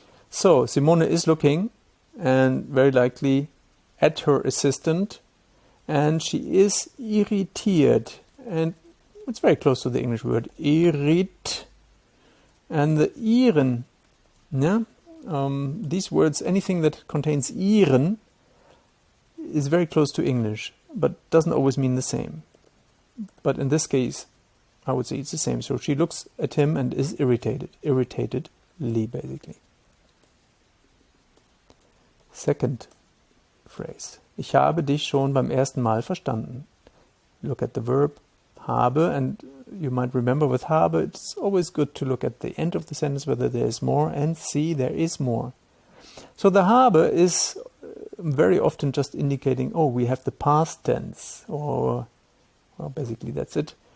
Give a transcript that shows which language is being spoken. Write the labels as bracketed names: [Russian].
[English] So Simone is looking, and very likely at her assistant, and she is irritiert, and it's very close to the English word irrit, and the iren, yeah, these words, anything that contains iren is very close to English, but doesn't always mean the same. But in this case, I would say it's the same. So she looks at him and is irritatedly basically. Second phrase. [German] Ich habe dich schon beim ersten Mal verstanden. [English] Look at the verb habe, and you might remember with habe, it's always good to look at the end of the sentence whether there is more, and see there is more. So the habe is very often just indicating, oh, we have the past tense, or well, basically that's it.